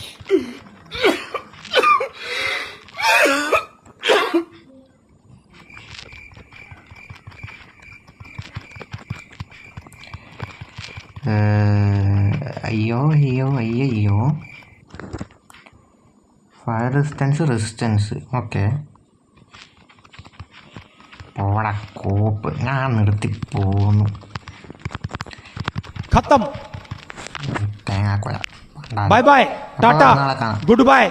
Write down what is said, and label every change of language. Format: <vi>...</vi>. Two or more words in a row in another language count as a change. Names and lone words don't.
<ml>അയ്യോ അയ്യോ അയ്യോ.</ml> <en>fire resistance okay.</en> <ml>പോടാ കോപ്പ്, ഞാൻ നിർത്തി പോന്നു.</ml> <hi>खत्म.</hi> <ml>തേങ്ങാക്കൊല.</ml> <en>bye bye, tata,</en> <ml>നാളെ കാണാം.</ml> <en>good bye.</en>